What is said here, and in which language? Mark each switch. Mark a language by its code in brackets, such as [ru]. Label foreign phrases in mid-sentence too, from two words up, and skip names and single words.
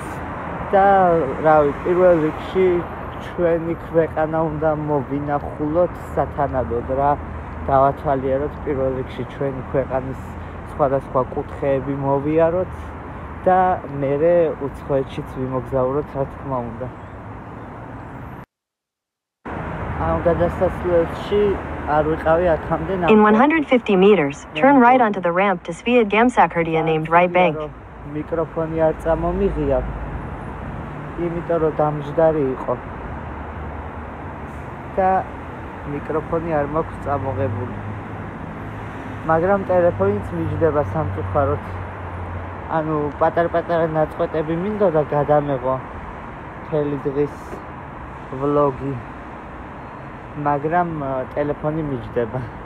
[ka] და რავი, პირველ რიგში ჩვენი ქვეყანა უნდა მოვინახულოთ სათანადოდ რა, დავათვალიეროთ პირველ რიგში ჩვენი ქვეყანის სხვადასხვა კუთხეები მოვიაროთ და მერე უცხოეთშიც ვიმოგზაუროთ, რა თქმა უნდა. ამ გადასასვლელში არ ვიყავი აქამდე. [en] In 150 meters, turn right onto the ramp to Svia Gamsakardia named Right Bank. [ka] მიკროფონი არ წამომიღია. იმიტომ რომ დამჯდარი იყო და მიკროფონი არ მაქვს წამოღებული, მაგრამ ტელეფონიც მიჯდება სამწუხაროდ. ანუ პატარ-პატარა ნაწყვეტები მინდოდა გადამეღო მთელი დღის ვლოგი, მაგრამ ტელეფონი მიჯდება.